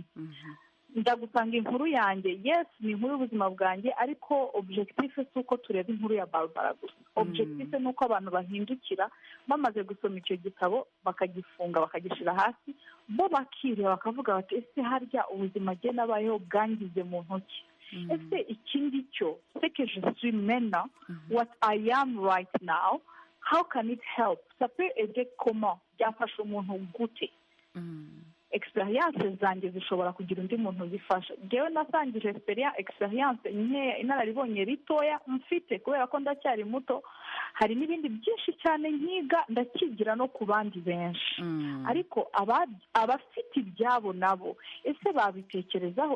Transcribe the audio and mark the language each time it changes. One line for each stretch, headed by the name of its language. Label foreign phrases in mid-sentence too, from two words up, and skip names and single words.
Kinyarwanda: Ndagusanga inkuru yanjye, yes, ni inkuru y'ubuzima bwanjye, ariko objectif si uko tureba inkuru ya Barbara gusa. Objectif ni uko abantu bahindukira bamaze gusoma icyo gitabo bakagifunga bakagishyira hasi, bo bakireba bakavuga bati ese harya ubuzima jye nabayeho bwangize mu ntoki. Ese ikindi cyo
French: c'est que je suis maintenant,
English: what I am right now, how can it help?
French: Ça peut aider comment?
Kinyarwanda: Byafasha umuntu gute? Experience zanjye zishobora kugira undi muntu zifasha. Ngewe nasangije experience nkeya, inararibonye ritoya mfite kubera ko ndacyari muto. Hari n'ibindi byinshi cyane nkiga ndakigira no ku bandi benshi, ariko abafite ibyabo nabo ese babitekerezaho?